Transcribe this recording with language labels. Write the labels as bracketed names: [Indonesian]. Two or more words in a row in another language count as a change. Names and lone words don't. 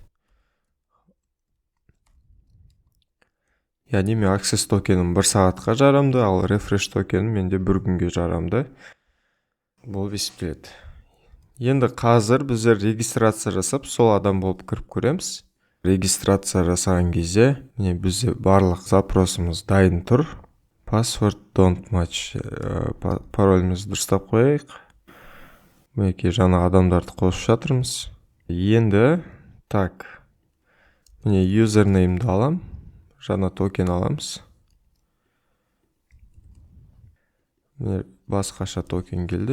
[Kazakh] Яғни мен access токенім 1 сағатқа жарамды, ал refresh токенім менде 1 күнге жарамды. Бұл есептеледі. Енді қазір біздер регистрация жасап, сол адам болып кіріп көреміз. Регистрация жасаған кезде, бізде барлық запросымыз дайын тұр. [English] Password don't match. [Kazakh] Паролімізді дұрыстап қояйық. Мінекей жаңа адамдарды қосып жатырмыз. Енді, username-ді алам. Жаңа токен аламыз. Басқаша токен келді.